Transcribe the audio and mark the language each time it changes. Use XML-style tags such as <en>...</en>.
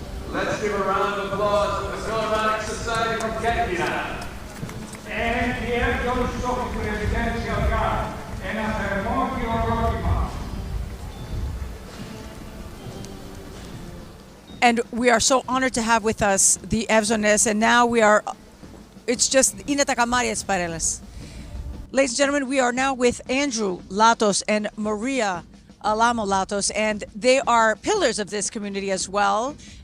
<en>Let's give a round of applause to the Philharmonic Society from Kerkira. And the Archbishop of the Residential Guard.</en> <el>Ένα θερμό χειροκρότημα.</el> <en>And we are so honored to have with us the Evzones, and now we are, it's just,</en> <el>είναι τα καμάρια της παρέλασης.</el> <en>Ladies and gentlemen, we are now with Andrew Latos and Maria Alamo Latos, and they are pillars of this community as well.</en>